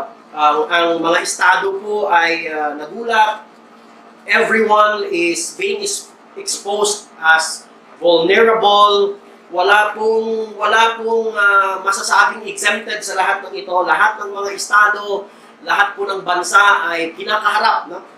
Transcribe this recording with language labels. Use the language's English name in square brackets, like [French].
[Filipino] Ang mga estado po ay nagulat. [English] Everyone is being exposed as vulnerable. [Filipino] Wala pong masasabing exempted sa lahat ng ito. Lahat ng mga estado, lahat po ng bansa ay kinakaharap. No?